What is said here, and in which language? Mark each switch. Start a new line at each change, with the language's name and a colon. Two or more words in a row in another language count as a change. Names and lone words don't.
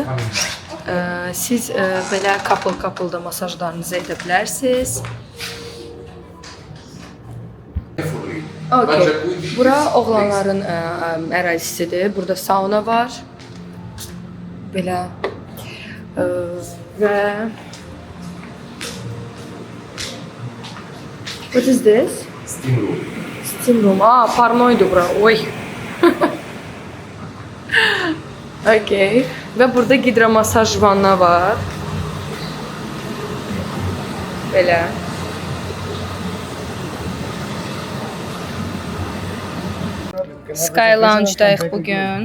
Azerbaijani: Siz belə couple da masajlarınızı edə bilərsiniz. Okay. Bura oğlanların ərazisidir. Burada sauna var. Belə və
English: what is this? Steam room. Steam room.
Azerbaijani: Parnoydu bura. Oy. Okay. Və burada hidromasaj vanna var. Belə. Sky Lounge'dayıq bugün.